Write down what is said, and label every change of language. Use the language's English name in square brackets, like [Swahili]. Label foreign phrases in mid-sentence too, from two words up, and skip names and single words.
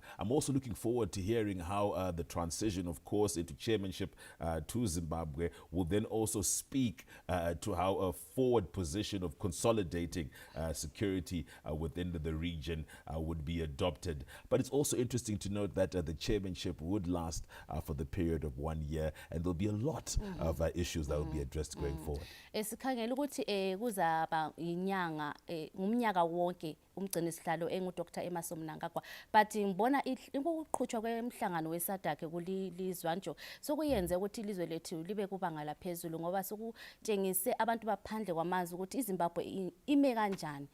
[English] I'm also looking forward to hearing how the transition, of course, into chairmanship to Zimbabwe will then also speak to how a forward position of consolidating security within the region would be adopted. But it's also interesting to note that the chairmanship would last for the period of 1 year, and there'll be a lot of issues that will be addressed going forward. [North Ndebele] Sikhangela ukuthi kuzaba inyanga umnyaka wonke umgcini sihlalo engu-Dr. [English] Emmerson Mnangagwa, but [North Ndebele] ngibona ukuqhutshwa kwemhlangano weSADC kulizwanjo sokuyenze ukuthi ilizwe lethu libe kubanga laphezulu ngoba sokutshengise abantu baphandle kwamazwe ukuthi iZimbabwe ime kanjani.